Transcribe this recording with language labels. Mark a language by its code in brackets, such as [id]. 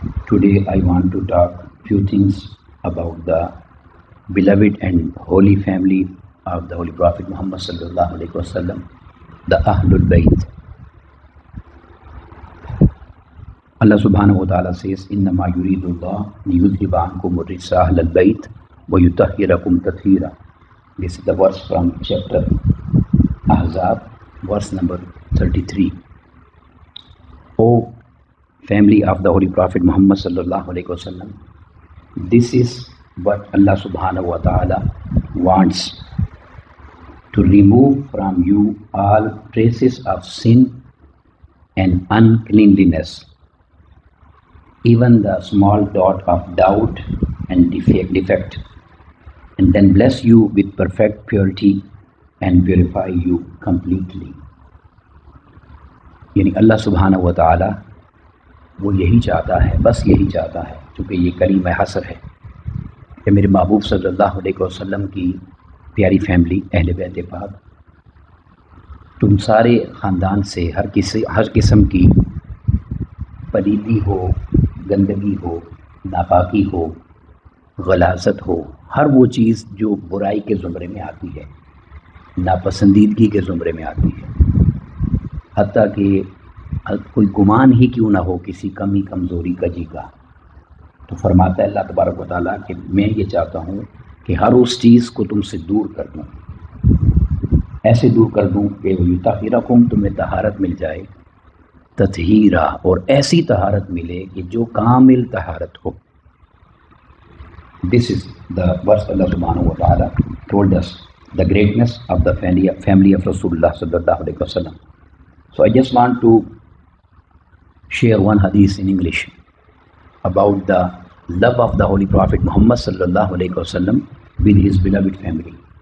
[en] Today I want to talk few things about the beloved and holy family of the Holy Prophet Muhammad sallallahu alaihi wasallam, the Ahlul Bayt. Allah subhanahu wa ta'ala says, [ar] إِنَّمَا يُرِيدُ اللَّهُ لِيُذْهِبَ عَنْكُمُ الرِّجْسَ أَهْلَ الْبَيْتِ وَيُطَهِّرَكُمْ تَطْهِيرًا. [en] This is the verse from chapter Ahzab, verse number 33. O family of the Holy Prophet Muhammad sallallahu alaihi wasallam, this is what Allah subhanahu wa ta'ala wants: to remove from you all traces of sin and uncleanliness, even the small dot of doubt and defect, and then bless you with perfect purity and purify you completely. [ur] یعنی اللہ سبحانہ و تعالی وہ یہی چاہتا ہے، بس یہی چاہتا ہے، چونکہ یہ کلمہ حسر ہے کہ میرے محبوب صلی اللہ علیہ وسلم کی پیاری فیملی اہل بیت پاک تم سارے خاندان سے ہر قسم کی پلیدی ہو، گندگی ہو، ناپاکی ہو، غلاظت ہو، ہر وہ چیز جو برائی کے زمرے میں آتی ہے، ناپسندیدگی کے زمرے میں آتی ہے، حتیٰ کہ کوئی گمان ہی کیوں نہ ہو کسی کمی کمزوری کجی کا، تو فرماتا ہے اللہ تبارک و تعالیٰ کہ میں یہ چاہتا ہوں کہ ہر اس چیز کو تم سے دور کر دوں، ایسے دور کر دوں کہ یطہرکم، تمہیں طہارت مل جائے، تطہیرا، اور ایسی طہارت ملے کہ جو کامل طہارت ہو. [en] This is the verse Allah subhanahu wa ta'ala told us the greatness of the family of Rasulullah sallallahu alaihi wasallam. So I just want to share one hadith in English about the love of the Holy Prophet Muhammad sallallahu alaihi wasallam with his beloved family.